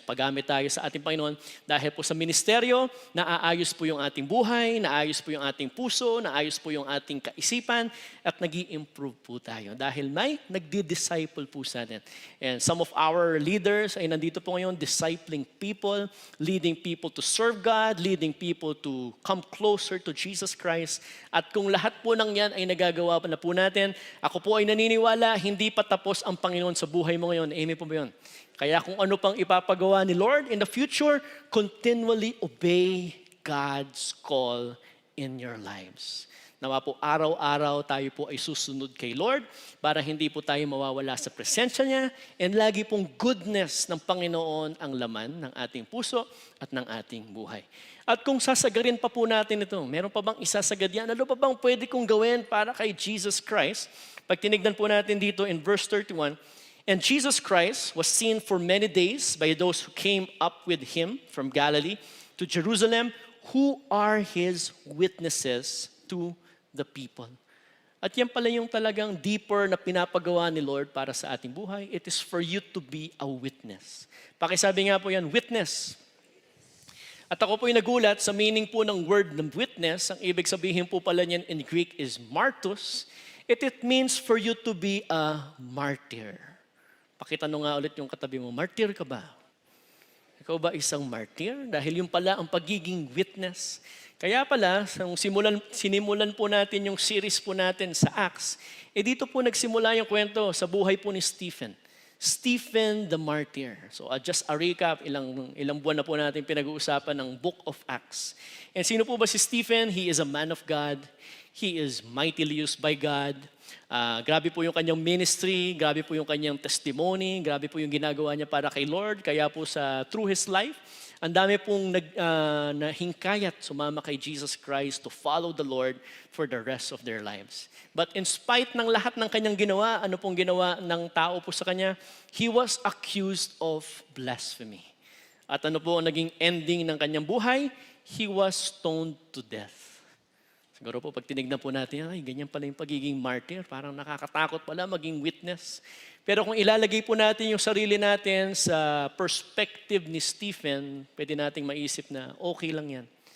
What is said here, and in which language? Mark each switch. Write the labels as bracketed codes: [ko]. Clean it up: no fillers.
[tl] Paggamit tayo sa ating Panginoon dahil po sa ministeryo, naaayos po yung ating buhay, naayos po yung ating puso, naayos po yung ating kaisipan, at nag-i-improve po tayo. Dahil may nagdi-disciple po sa atin. [en] And some of our leaders [tl] ay nandito po ngayon, [en] discipling people, leading people to serve God, leading people to come closer to Jesus Christ. [tl] At kung lahat po ng yan ay nagagawa pa na po natin, ako po ay naniniwala, hindi pa tapos ang Panginoon sa buhay mo ngayon. Amen po ba yun? Kaya kung ano pang ipapagawa ni Lord [en] in the future, continually obey God's call in your lives. [tl] Nawa po araw-araw tayo po ay susunod kay Lord para hindi po tayo mawawala sa presensya niya, and lagi pong goodness ng Panginoon ang laman ng ating puso at ng ating buhay. At kung sasagarin pa po natin ito, meron pa bang isasagad yan? Ano pa bang pwede kong gawin para kay Jesus Christ? Pag tinignan po natin dito [en] in verse 31, and Jesus Christ was seen for many days by those who came up with him from Galilee to Jerusalem, who are his witnesses to the people. [tl] At yan pala yung talagang deeper na pinapagawa ni Lord para sa ating buhay. [en] It is for you to be a witness. [tl] Pakisabi nga po yan, witness. At ako po yung nagulat sa meaning po ng word ng witness. Ang ibig sabihin po pala niyan in Greek is martus. [en] It means for you to be a martyr. [tl] Pakitanong nga ulit yung katabi mo, martyr ka ba? Ikaw ba isang martyr? Dahil yung pala ang pagiging witness. Kaya pala, sinimulan po natin yung series po natin sa Acts, dito po nagsimula yung kwento sa buhay po ni Stephen. Stephen the Martyr. [en] So just a recap, [tl] ilang buwan na po natin pinag-uusapan ng Book of Acts. And sino po ba si Stephen? [en] He is a man of God. He is mightily used by God. [tl] Grabe po yung kanyang ministry, grabe po yung kanyang testimony, grabe po yung ginagawa niya para kay Lord. Kaya po through his life, ang dami pong nahingkayat sumama kay Jesus Christ [en] to follow the Lord for the rest of their lives. But in spite [tl] ng lahat ng kanyang ginawa, ano pong ginawa ng tao po sa kanya? [en] He was accused of blasphemy. [tl] At ano po ang naging ending ng kanyang buhay? [en] He was stoned to death. [tl] Siguro po, pag tinignan po natin, ay, ganyan pala yung pagiging martyr. Parang nakakatakot pala maging witness. Pero kung ilalagay po natin yung sarili natin sa perspective ni Stephen, pwede nating maisip na okay lang yan.